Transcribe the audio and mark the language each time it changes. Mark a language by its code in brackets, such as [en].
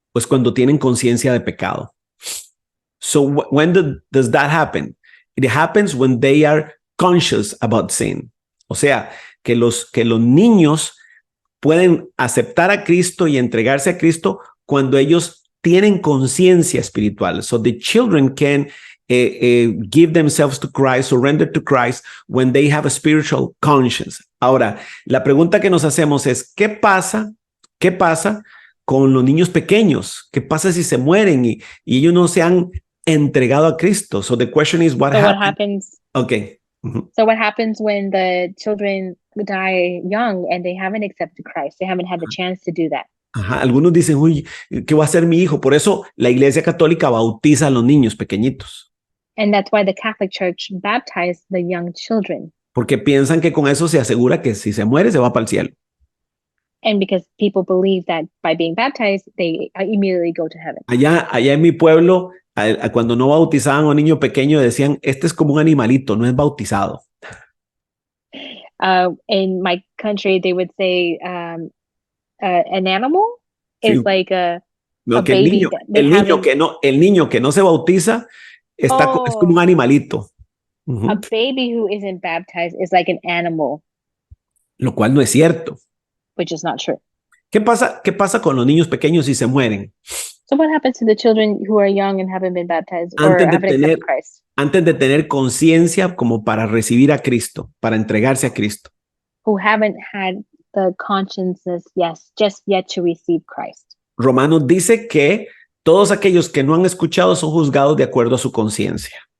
[es] Pues cuando tienen conciencia de pecado. [en] So when does that happen? It happens when they are conscious about sin. [es] O sea, que los niños pueden aceptar a Cristo y entregarse a Cristo cuando ellos tienen conciencia espiritual. [en] So the children can give themselves to Christ, surrender to Christ when they have a spiritual conscience. [es] Ahora, la pregunta que nos hacemos es, ¿qué pasa con los niños pequeños? ¿Qué pasa si se mueren y ellos no se han entregado a Cristo? [en] So the question is, what happens? Okay. So what happens when the children die young and they haven't accepted Christ? They haven't had the chance to do that. [es] Algunos dicen, uy, ¿qué va a hacer mi hijo? Por eso la Iglesia Católica bautiza a los niños pequeñitos. [en] And that's why the Catholic Church baptized the young children. [es] Porque piensan que con eso se asegura que si se muere se va para el cielo. [en] And because people believe that by being baptized, they immediately go to heaven. [es] Allá en mi pueblo, cuando no bautizaban a un niño pequeño, decían, este es como un animalito, no es bautizado. [en] In my country, they would say an animal is like a baby. [es] El niño que no se bautiza es como un animalito. [en] A baby who isn't baptized is like an animal. [es] Lo cual no es cierto. [en] Which is not true. [es] ¿Qué pasa con los niños pequeños si se mueren? [en] So what happens to the children who are young and haven't been baptized or haven't accepted Christ? [es] Antes de tener conciencia como para recibir a Cristo, para entregarse a Cristo. [en] Who haven't had the consciousness, just yet to receive Christ. [es] Romanos dice que todos aquellos que no han escuchado son juzgados de acuerdo a su conciencia.